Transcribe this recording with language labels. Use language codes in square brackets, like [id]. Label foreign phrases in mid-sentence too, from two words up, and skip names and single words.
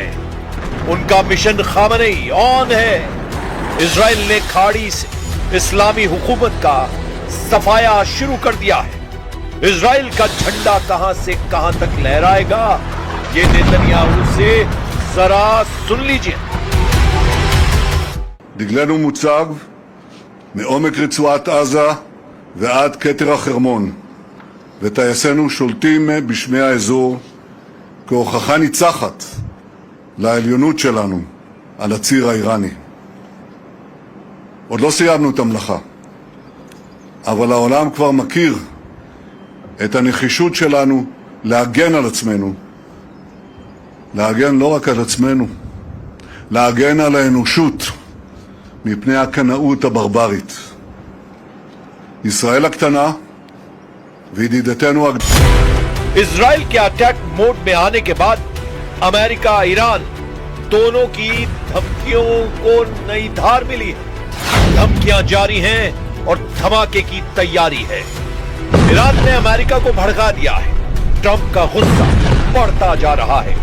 [hi] उनका मिशन खामनेई ऑन है। इजराइल ने खाड़ी से इस्लामी हुकूमत का सफाया शुरू कर दिया है। इजराइल का झंडा कहां से कहां तक लहराएगा, ये नेतन्याहू से जरा सुन लीजिए। [he] דגלנו מוצב מעומק רצועת עזה ועד כתר החרמון, וטייסינו שולטים בשמי האזור כהוכחה ניצחת לעליונות שלנו על הציר האיראני. עוד לא סיימנו את המלאכה, אבל העולם כבר מכיר את הנחישות שלנו להגן על עצמנו, להגן לא רק על עצמנו, להגן על האנושות מפני הקנאות הברברית. ישראל הקטנה [hi] इजराइल के [en] attack mode [hi] में आने के बाद अमेरिका ईरान दोनों की धमकियों को नई धार मिली है। धमकियां जारी हैं और धमाके की तैयारी है। ईरान ने अमेरिका को भड़का दिया है। ट्रंप का गुस्सा बढ़ता जा रहा है।